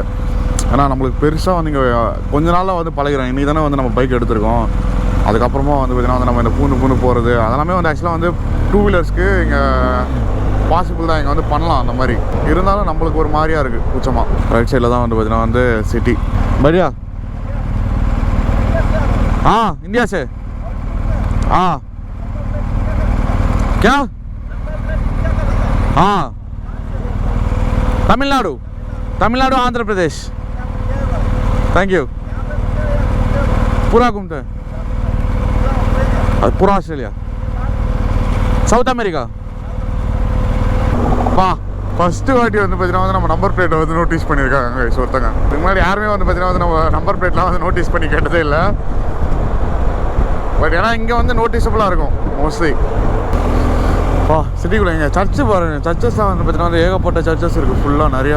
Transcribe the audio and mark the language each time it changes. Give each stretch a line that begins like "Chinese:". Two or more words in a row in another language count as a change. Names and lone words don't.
Tamil: ஏன்னா நம்மளுக்கு பெருசாக வந்து இங்கே கொஞ்ச நாளாக வந்து பழகிறோம். இன்றைக்கி தானே வந்து நம்ம பைக் எடுத்துருக்கோம், அதுக்கப்புறமா வந்து பார்த்தீங்கன்னா வந்து நம்ம இந்த பூந்து போகிறது அதெல்லாமே வந்து ஆக்சுவலாக வந்து 2 வீலர்ஸ்க்கு இங்கே பாசிபிள் தான், இங்கே வந்து பண்ணலாம் அந்த மாதிரி. இருந்தாலும் நம்மளுக்கு ஒரு மாதிரியாக இருக்குது கூச்சமாக. ரைட் சைடில் தான் வந்து பார்த்தீங்கன்னா வந்து சிட்டி.
Hindi: बढ़िया हाँ इंडिया से हाँ क्या हाँ तमिलनाडु आंध्र प्रदेश
English: thank you
Hindi: पूरा घूमते हैं पूरा ऑस्ट्रेलिया साउथ अमेरिका பா.
Tamil: ஃபஸ்ட்டு வாட்டி வந்து பார்த்தீங்கன்னா வந்து நம்ம நம்பர் பிளேட்டை வந்து நோட்டீஸ் பண்ணியிருக்காங்க ஒருத்தங்க. இதுக்கு முன்னாடி யாருமே வந்து பார்த்தீங்கன்னா வந்து நம்ம நம்பர் பிளேட்லாம் வந்து நோட்டீஸ் பண்ணி கேட்டதே இல்லை. பட் ஏன்னா இங்கே வந்து நோட்டீஸபுளாக இருக்கும் மோஸ்ட்லி. சிட்டிக்குள்ளே இங்கே சர்ச்சு பாருங்கள், சர்ச்சஸ்லாம் வந்து பார்த்தீங்கன்னா வந்து ஏகப்பட்ட சர்ச்சஸ் இருக்குது ஃபுல்லாக நிறையா.